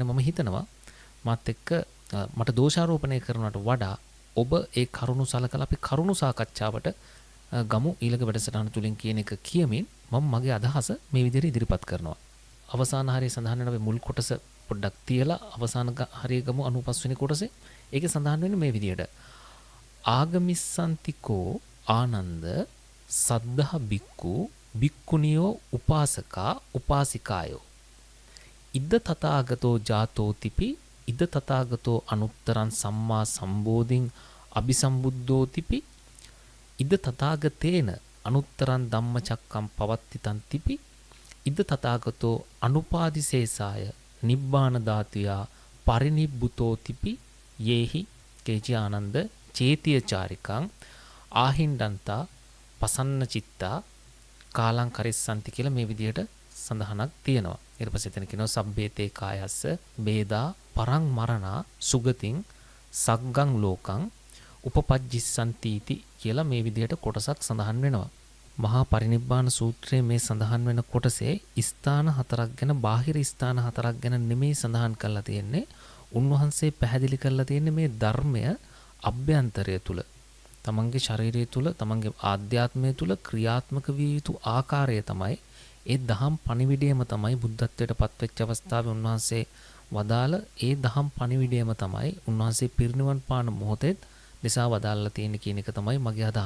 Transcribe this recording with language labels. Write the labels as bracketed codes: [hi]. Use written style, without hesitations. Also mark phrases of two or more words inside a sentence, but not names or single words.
[si] මම හිතනවා මාත් එක්ක මට දෝෂාරෝපණය කරනවට වඩා ඔබ ඒ කරුණු සලකලා අපි කරුණු සාකච්ඡාවට ගමු ඊළඟ වැඩසටහන තුලින් කියන එක කියමින් මම මගේ අදහස මේ විදිහට ඉදිරිපත් කරනවා. අවසාන හරිය සඳහන් වෙන අපි මුල් කොටස පොඩ්ඩක් තියලා අවසාන හරිය ගමු 95 වෙනි කොටසේ. ඒකේ සඳහන් වෙන්නේ මේ විදිහට. [pi] ආගමිස්සන්තිකෝ ආනන්ද සද්ධා බික්කු බික්කුනියෝ උපාසකා උපාසිකායෝ ඉද්ද තථාගතෝ ජාතෝ තිපි ඉද්ද තථාගතෝ අනුත්තරං සම්මා සම්බෝධින් අபிසම්බුද්ධෝ තිපි ඉද්ද තථාගතේන අනුත්තරං ධම්මචක්කම් පවත්තිතං තිපි ඉද්ද තථාගතෝ අනුපාදිසේසාය නිබ්බාන ධාතුයා පරිනිබ්බුතෝ තිපි යේහි කේචි ආනන්ද චේතිය චාරිකං ආහින්දන්තා පසන්න චිත්තා කාලං කරිස්සන්ති [si] කියලා මේ විදිහට සඳහනක් තියෙනවා. ඊට පස්සේ එතන කියනවා [pi] සබ්බේතේ කායස්ස බේදා පරං මරණා සුගතින් සග්ගං ලෝකං උපපජ්ජිස්සන්තිති [si] කියලා මේ විදිහට කොටසක් සඳහන් වෙනවා. මහා පරිනිබ්බාන සූත්‍රයේ මේ සඳහන් වෙන කොටසේ ස්ථාන හතරක් ගැන බාහිර ස්ථාන හතරක් ගැන නෙමෙයි සඳහන් කරලා තියෙන්නේ. උන්වහන්සේ පැහැදිලි කරලා තියෙන්නේ මේ ධර්මය අභ්‍යන්තරය තුල තමන්ගේ ශරීරය තුල තමන්ගේ ආධ්‍යාත්මය තුල ක්‍රියාත්මක විය යුතු ආකාරය තමයි ඒ දහම් පණිවිඩයම තමයි බුද්ධත්වයට පත්වෙච්ච අවස්ථාවේ උන්වහන්සේ වදාළ ඒ දහම් පණිවිඩයම තමයි උන්වහන්සේ පිරිනිවන් පාන මොහොතේ දෙසා වදාළලා තියෙන කියන එක තමයි මගේ අදහස.